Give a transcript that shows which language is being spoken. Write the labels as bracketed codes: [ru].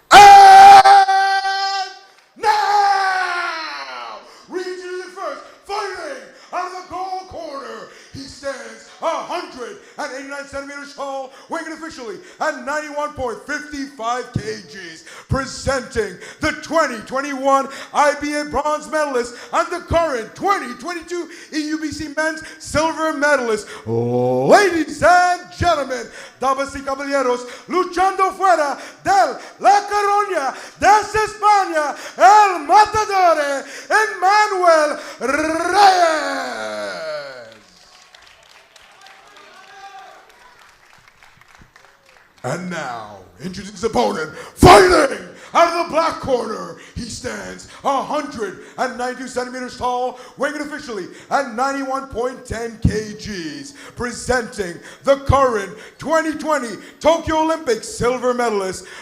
[en] And now, regionally first, fighting out of the goal corner, he stands 189 centimeters tall, weighing officially at 91.55 kgs, presenting the 2021 IBA bronze medalist and the current 2022 EUBC men's silver medalist. Ladies and gentlemen, [es] damas y caballeros, luchando fuera de la Coruña, desde España, el matador Enmanuel Reyes. [en] And now, introducing his opponent, fighting out of the black corner, he stands 192 centimeters tall, weighing officially at 91.10 kgs, presenting the current 2020 Tokyo Olympic silver medalist.